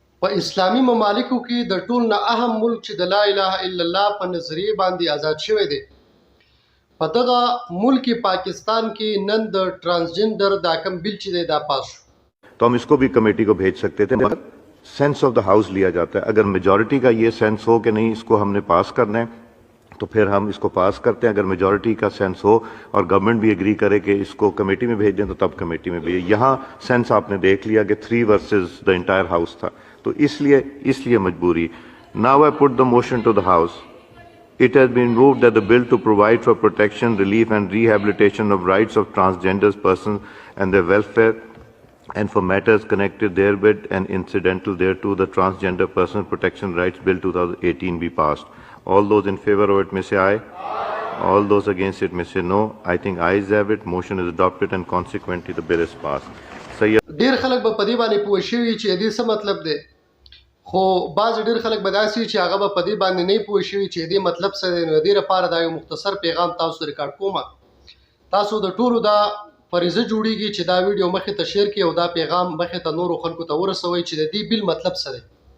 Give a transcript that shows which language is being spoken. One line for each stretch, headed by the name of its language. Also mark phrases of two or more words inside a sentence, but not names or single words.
Pashto: په اسلامي ممالکو کې د ټول نه اهم ملک چې د
Arabic: لا اله الا الله
Pashto: په نظریه باندې آزاد شوی دی په دغه ملک پاکستان کې نن د ټرانسجنډر دا کم بل چې دی دا پاس شو
Urdu: تو ہم اس کو بھی کمیٹی کو بھیج سکتے تھے، مگر
English: sense of the house
Urdu: لیا جاتا ہے. اگر میجارٹی کا یہ سینس ہو کہ نہیں اس کو ہم نے پاس کرنا ہے تو پھر ہم اس کو پاس کرتے ہیں. اگر میجارٹی کا سینس ہو اور گورنمنٹ بھی ایگری کرے کہ اس کو کمیٹی میں بھیج دیں تو تب کمیٹی میں بھیجیں. یہاں سینس آپ نے دیکھ لیا کہ 3
English: versus the entire house
Urdu: تھا، تو اس لیے مجبوری.
English: Now I put the motion to the house. It has been moved that the bill to provide for protection, relief and rehabilitation of rights of transgender persons and their welfare and for matters connected therewith and incidental thereto, the Transgender Person Protection Rights Bill 2018 be passed. All those in favor of it may say aye. All those against it may say no. I think ayes have it. Motion is adopted and consequently the bill is passed.
Pashto: ډیر خلک به په دې باندې پوه شوي چې دې څه مطلب دی، خو بعض ډیر خلک به داسې چې هغه به په دې باندې نه پوه شوي چې دې مطلب څه دی. نو دې لپاره دا یو مختصر پیغام تاسو ریکارډ کوم. تاسو د ټولو دا فریضه جوړیږي چې دا ویډیو مخې ته شیر کړئ او دا پیغام مخې ته نورو خلکو ته ورسوي چې د دې بل مطلب څه دی.